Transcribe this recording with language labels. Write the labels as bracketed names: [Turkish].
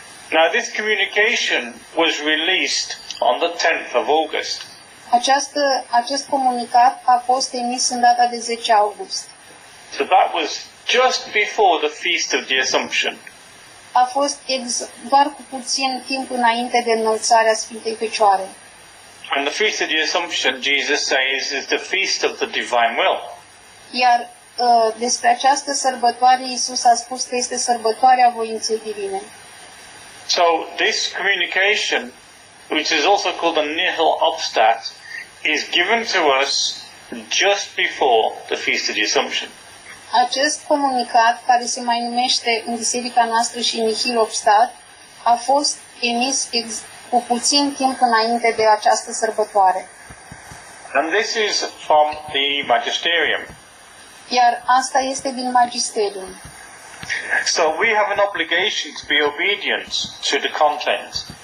[English] Now this communication was released on the 10th of August. [Romanian] Acest comunicat a fost emis în data de 10 august. [English] So that was just before the Feast of the Assumption. [Romanian] A fost doar cu puțin timp înainte de înălțarea Sfintei Fecioare. [English] And the Feast of the Assumption, Jesus says, is the feast of the divine will. [Romanian] Iar despre această sărbătoare Iisus a spus că este sărbătoarea voinței divine. [English] So this communication, which is also called the nihil obstat, is given to us just before the Feast of the Assumption. [Romanian] Acest comunicat, care se mai numește în biserica noastră și nihil obstat, a fost emis cu puțin timp înainte de această sărbătoare. [English] And this is from the magisterium. [Romanian] Iar asta este din magisterium. [English] So we have an obligation to be obedient to the content.